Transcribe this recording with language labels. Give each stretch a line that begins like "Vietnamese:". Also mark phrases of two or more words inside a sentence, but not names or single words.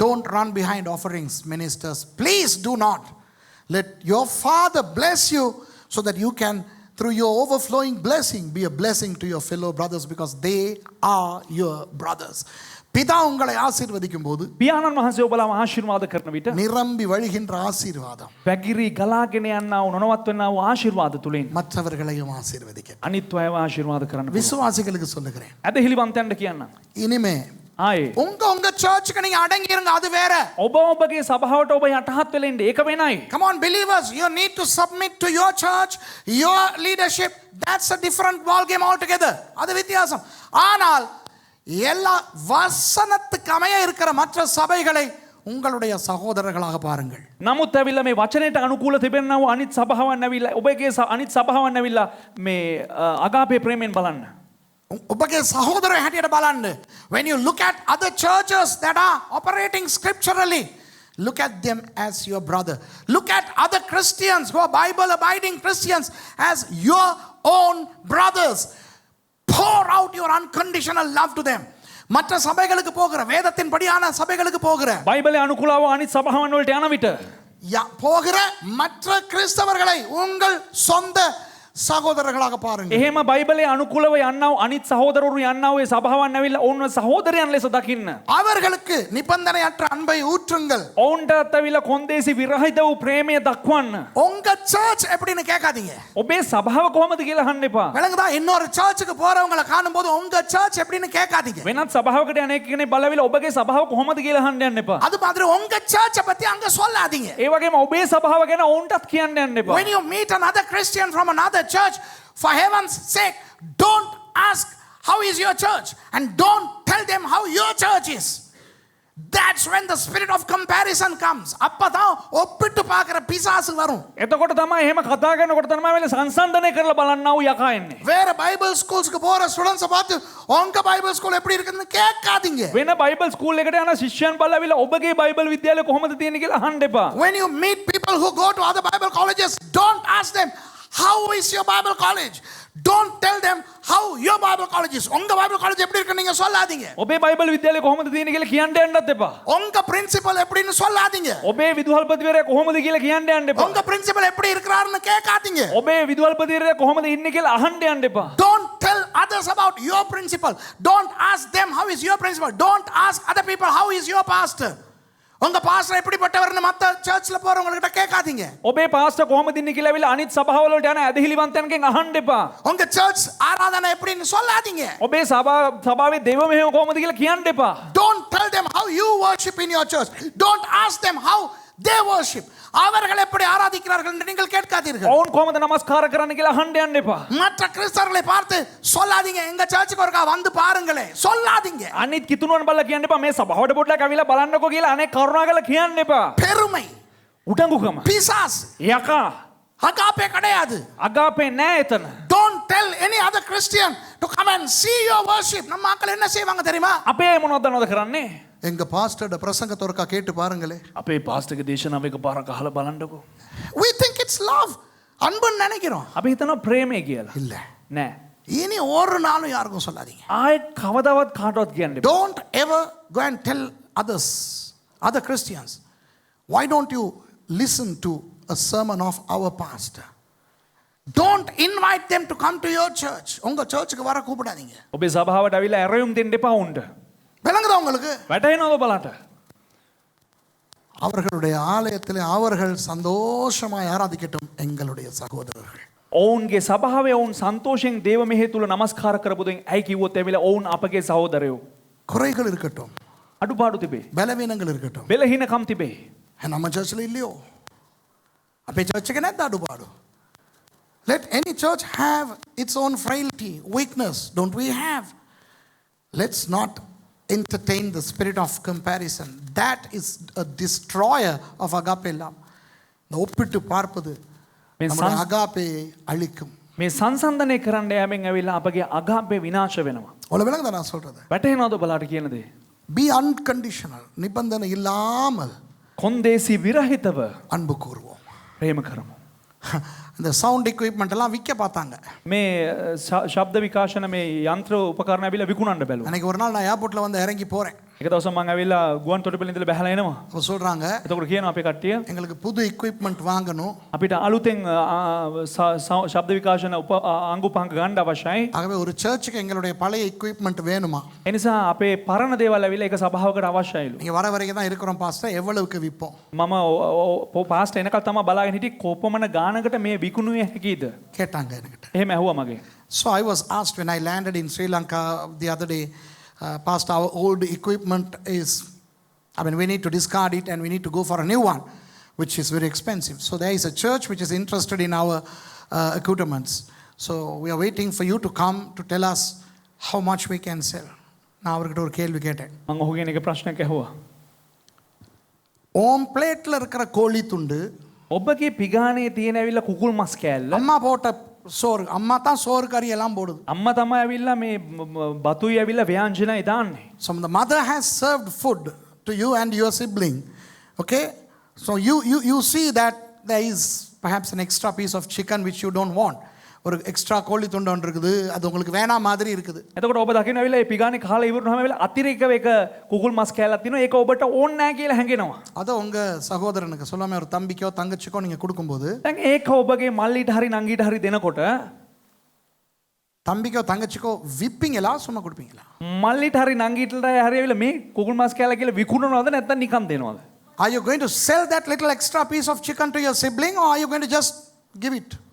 English: Don't run behind offerings, ministers. Please do not. Let your father bless you so that you can, through your overflowing blessing, be a blessing to your fellow brothers because they are your brothers.
Tamil: பிதா உங்களை ஆசீர்வதிக்கும் போது
Sinhala: පියාණන් වහන්සේ ඔබලාම ආශිර්වාද කරන විට
Tamil: நிரம்பி வழிகின்ற ஆசீர்வாதம்
Sinhala: පැගිරි ගලාගෙන යනා වූ නොනවත් වෙනා වූ ආශිර්වාද තුලින්
Tamil: மற்றவர்களையும் ஆசீர்வதிக்க.
Sinhala: අනිත් අයව ආශිර්වාද කරන්න පුළුවන්.
Tamil: விசுவாசிகளுக்கு சொல்லுகிறேன்,
Sinhala: ඇදහිලිවන්තයන්ට කියන්නම්.
Tamil: இனிமே
Sinhala: ආයේ
Tamil: உங்க சர்ச்சுக்கு நீங்க அடங்கி இருங்க, அது வேற.
Sinhala: ඔබ ඔබගේ සභාවට ඔබ යටහත් වෙලා ඉන්න ඒක වෙනයි.
English: Come on believers, you need to submit to your church, your leadership. That's a different ball game altogether.
Tamil: அது வித்தியாசம். ஆனால் எல்லா வசனத்துக்கு அமைய இருக்கிற மற்ற சபைகளை உங்களுடைய சகோதரர்களாக பாருங்கள்.
Sinhala: නමුත් ඇවිල්ලා මේ වචනයට අනුකූල තිබෙනා වූ අනිත් සභාවන් ඇවිල්ලා ඔබගේ අනිත් සභාවන් ඇවිල්ලා මේ අගාපේ ප්‍රේමයෙන් බලන්න. ඔබගේ සහෝදරයෝ හැටියට බලන්න.
English: When you look at other churches that are operating scripturally, look at them as your brother. Look at other Christians who are Bible abiding Christians as your own brothers. Pour out your unconditional love to them.
Tamil: மற்ற சபைகளுக்கு போகிற வேதத்தின் படியான சபைகளுக்கு போகிற
Sinhala: බයිබලයේ අනුකූලව අනිත් සභාවන් වලට යන විට
Tamil: போகிற மற்ற கிறிஸ்தவர்களை உங்கள் சொந்த சகோதரர்களாக பாருங்கள்.
Sinhala: එහෙම බයිබලයේ අනුකූලව යන්නා වූ අනිත් සහෝදරවරු යන්නා වූ සභාවන් ඇවිල්ලා ඔවුන්ව සහෝදරයන් ලෙස දකින්න.
Tamil: அவர்களுக்கு நிபந்தனையற்ற அன்பை ஊற்றுங்கள்.
Sinhala: ඔවුන්ටත් ඇවිල්ලා කොන්දේසි විරහිත වූ ප්‍රේමය දක්වන්න.
Tamil: உங்க சர்ச் எப்படின்னு கேட்காதீங்க.
Sinhala: ඔබේ සභාව කොහොමද කියලා අහන්න එපා.
Tamil: விளங்குதா? இன்னொரு சர்ச்சுக்கு போறவங்களை காணும்போது உங்க சர்ச் எப்படின்னு கேட்காதீங்க.
Sinhala: වෙනත් සභාවකට යන කෙනෙක් බලවිලා ඔබගේ සභාව කොහොමද කියලා අහන්න යන්න එපා.
Tamil: அது மாதிரி உங்க சர்ச்சை பத்தி அங்க சொல்லாதீங்க.
Sinhala: ඒ වගේම ඔබේ සභාව ගැන ඔවුන්ටත් කියන්න යන්න එපා.
English: When you meet another Christian from another church, for heaven's sake, don't ask how is your church and don't tell them how your church is. That's when the spirit of comparison comes.
Tamil: அப்பதான் ஒப்பிட்டு பார்க்கிற பிசாசு வரும்.
Sinhala: එතකොට තමයි එහෙම කතා කරනකොට තමයි වෙල සංසන්දනය කරලා බලන්නා වූ යකා එන්නේ.
Tamil: வேற
English: Bible schools
Tamil: போற ஸ்டூடண்ட்ஸ் பார்த்து உங்க
English: Bible school
Tamil: எப்படி இருக்குன்னு கேட்காதீங்க.
Sinhala: වෙන
English: Bible school
Sinhala: එකට යන ශිෂ්‍යයන් බලවිලා ඔබගේ බයිබල් විද්‍යාලය කොහොමද තියෙන්නේ කියලා අහන්න එපා.
English: When you meet people who go to other Bible colleges, don't ask them how is your Bible college. Don't tell them how your Bible college is.
Tamil: உங்க
English: Bible college
Tamil: எப்படி இருக்குன்னு நீங்க சொல்லாதீங்க.
Sinhala: ඔබේ බයිබල් විද්‍යාලය කොහොමද තියෙන්නේ කියලා කියන්න යන්නත් එපා.
Tamil: உங்க பிரின்சிபல் எப்படின்னு சொல்லாதீங்க.
Sinhala: ඔබේ විදුහල්පතිවරයා කොහොමද කියලා කියන්න යන්න එපා.
Tamil: உங்க பிரின்சிபல் எப்படி இருக்கிறாருன்னு கேட்காதீங்க.
Sinhala: ඔබේ විදුහල්පතිවරයා කොහොමද ඉන්නේ කියලා අහන්න යන්න එපා.
English: Don't tell others about your principal. Don't ask them how is your principal. Don't ask other people how is your pastor.
Tamil: உங்க பாஸ்டர் எப்படிப்பட்டவர்னு மத்த சர்ச்ல போறவங்க கிட்ட கேட்காதீங்க.
Sinhala: ඔබේ පාස්ටර් කොහොමද ඉන්නේ කියලා ඇවිල්ලා අනිත් සභාවල වලට යන ඇදහිලිවන්තයන්ගෙන් අහන්න එපා.
Tamil: உங்க சர்ச் ஆராதனை எப்படின்னு சொல்லாதீங்க.
Sinhala: ඔබේ සභාවේ දේව මෙහෙම කොහොමද කියලා කියන්න එපා.
English: Don't tell them how you worship in your church. Don't ask them how they worship.
Tamil: அவர்கள் எப்படி ஆராதிக்கிறார்கள் என்று நீங்கள் கேட்காதீர்கள்.
Sinhala: ඔවුන් කොහොමද නමස්කාර කරන්න කියලා අහන්න යන්න එපා.
Tamil: மற்ற கிறிஸ்தவர்களை பார்த்து சொல்லாதீங்க எங்க சர்ச்சுக்கு ஒருக்கா வந்து பாருங்களே. சொல்லாதீங்க.
Sinhala: අනිත් කිතුණුවන් බලලා කියන්න එපා මේ සභාවට පොඩ්ඩක් ඇවිල්ලා බලන්නකෝ කියලා අනේ කරුණාකරලා කියන්න එපා.
Tamil: பெருமை,
Sinhala: උඩඟුකම,
Tamil: பிசாசு,
Sinhala: යකා,
Tamil: அகாபே கிடையாது.
Sinhala: අගාපේ නෑ එතන.
English: Don't tell any other Christian to come and see your worship.
Tamil: நம்ம மக்கள் என்ன செய்வாங்க தெரியுமா?
Sinhala: අපේ මොනවද කරන්නේ?
Tamil: எங்க பாஸ்டர்ட பிரசங்கத்தை ஒருக்கா கேட்டு பாருங்களே.
Sinhala: අපේ පාස්ටර්ගේ දේශනාව එක පාරක් අහලා බලන්නකෝ.
English: We think it's love.
Tamil: அன்புன்னு நினைக்கிறோம்.
Sinhala: අපි හිතනවා ප්‍රේමය කියලා.
Tamil: இல்ல.
Sinhala: නෑ.
Tamil: இனி ஒரு நாளும் யாருக்கும் சொல்லாதீங்க.
Sinhala: ආයෙත් කවදාවත් කාටවත් කියන්න එපා.
English: Don't ever go and tell others, other Christians, why don't you listen to a sermon of our pastor? Don't invite them to come to your church.
Tamil: உங்க சர்ச்சுக்கு வர கூப்பிடாதீங்க.
Sinhala: ඔබේ සභාවට ඇවිල්ලා ඇරයුම් දෙන්න එපා උන්ට.
Tamil: விளங்குதா உங்களுக்கு?
Sinhala: වැටහෙනවද බලන්න?
Tamil: அவர்களுடைய ஆலயத்திலே அவர்கள் சந்தோஷமாய் ஆராதிக்கட்டும் எங்களுடைய சகோதரர்கள்.
Sinhala: ඔවුන්ගේ සභාවේ ඔවුන් සන්තෝෂයෙන් දේව මෙහෙය තුල නමස්කාර කරපුදෙන් ඇයි කිව්වොත් ඇවිල්ලා ඔවුන් අපගේ සහෝදරයෝ.
Tamil: குறைகள் இருக்கட்டும்,
Sinhala: අඩුපාඩු තිබේ.
Tamil: பலவீனங்கள் இருக்கட்டும்,
Sinhala: බෙලහිනකම් තිබේ.
Tamil: நம்ம சர்ச்சில் இல்லையோ அப்போ சர்ச்சுக்கு என்ன அடுபாடு?
English: Let any church have its own frailty, weakness. Don't we have? Let's not entertain the spirit of comparison. That is a destroyer of agape love.
Tamil: இந்த ஒப்பிட்டு பார்ப்பது நம்முடைய அகாப்பையை அழிக்கும்.
Sinhala: මේ සංසන්දනය කරන්න යෑමෙන් ඇවිල්ලා අපගේ අගාපේ විනාශ වෙනවා.
Tamil: உங்களை விளங்குதா நான் சொல்றது?
Sinhala: වැටහෙනවද ඔබලාට කියන දේ?
English: Be unconditional.
Tamil: நிபந்தனை இல்லாமல்
Sinhala: කොන්දේසි විරහිතව
Tamil: அன்பு கூறுவோம்.
Sinhala: ප්‍රේම කරමු.
Tamil: இந்த
English: sound equipment
Tamil: எல்லாம் விற்க பார்த்தாங்க.
Sinhala: මේ ශබ්ද විකාශන මේ යන්ත්‍ර උපකරණ ඇවිල්ලා විකුණන්න බැලුවා.
Tamil: அன்னைக்கு ஒரு நாள் நான் ஏர்போர்ட்ல வந்து இறங்கி போறேன்.
Sinhala: එක දවසක් මම ඇවිල්ලා ගුවන් තොටුපළේ ඉඳලා බැහැලා එනවා.
Tamil: அவங்க சொல்றாங்க
Sinhala: එතකොට කියනවා අපේ කට්ටිය
Tamil: எங்களுக்கு புது எக்யூப்மெண்ட் வாங்கணும்.
Sinhala: අපිට අලුතෙන් ශබ්ද විකාශන අංගු පහක් ගන්න අවශ්‍යයි.
Tamil: ஆகவே ஒரு சர்ச்சுக்கு எங்களுடைய பழைய எக்யூப்மெண்ட் வேணுமா?
Sinhala: ඒ නිසා අපේ පරණ දේවල් ඇවිල්ලා ඒක සභාවකට අවශ්‍යයිලු.
Tamil: நீங்க வர வரைக்கும் தான் இருக்கிறோம் பாஸ்டர், எவ்வளவுக்கு விற்போம்?
Sinhala: මම පාස්ට් එනකල් තමයි බලාගෙන හිටියේ කොපමණ ගානකට මේ විකුණුවේ හැකියිද?
Tamil: கேட்டாங்க என்கிட்ட.
Sinhala: එහෙම ඇහුවා මගේ.
English: So I was asked when I landed in Sri Lanka the other day, Pastor, our old equipment is, we need to discard it and we need to go for a new one, which is very expensive. So there is a church which is interested in our equipments. So we are waiting for you to come to tell us how much we can sell.
Tamil: நான் அவர்கிட்ட ஒரு கேள்வி கேட்டேன்.
Sinhala: මම ඔහුගෙන් එක ප්‍රශ්නයක් ඇහුවා.
Tamil: ஓம் பிளேட்ல இருக்கிற கோழி துண்டு
Sinhala: ඔබගේ පිගානේ තියෙන ඇවිල්ලා කුකුල් මස් කෑල්ල
Tamil: அம்மா போட்ட சோறு, அம்மா தான் சோறு கறி எல்லாம் போடுது.
Sinhala: අම්මා තමයි ඇවිල්ලා මේ බතුයි ඇවිල්ලා ව්‍යංජනයි දාන්නේ.
English: So the mother has served food to you and your sibling. Okay? So you see that there is perhaps an extra piece of chicken which you don't want.
Tamil: ஒரு எக்ஸ்ட்ரா கோழி துண்டு ஒன்று இருக்குது, அது உங்களுக்கு வேணா மாதிரி இருக்குது.
Sinhala: එතකොට ඔබ දකින්න ඇවිල්ලා මේ පිගානේ කාලා ඉවරනම ඇවිල්ලා අතිරේකව එක කුකුල් මස් කෑල්ලක් තියෙනවා. ඒක ඔබට ඕනේ නැහැ කියලා හැඟෙනවා.
Tamil: அதை உங்க சகோதரனுக்கு சொல்லாம ஒரு தம்பிக்கோ தங்கச்சிக்கோ நீங்க கொடுக்கும்போது,
Sinhala: දැන් ඒක ඔබගේ මල්ලිට හරි නංගිට හරි දෙනකොට
Tamil: தம்பிக்கோ தங்கச்சிக்கோ விப்பீங்களா சும்மா கொடுப்பீங்களா?
Sinhala: මල්ලිට හරි නංගිට හරි ඇවිල්ලා මේ කුකුල් මස් කෑල්ල කියලා විකුණනවද නැත්නම් නිකන් දෙනවද?
English: Are you going to sell that little extra piece of chicken to your sibling or are you going to just give it?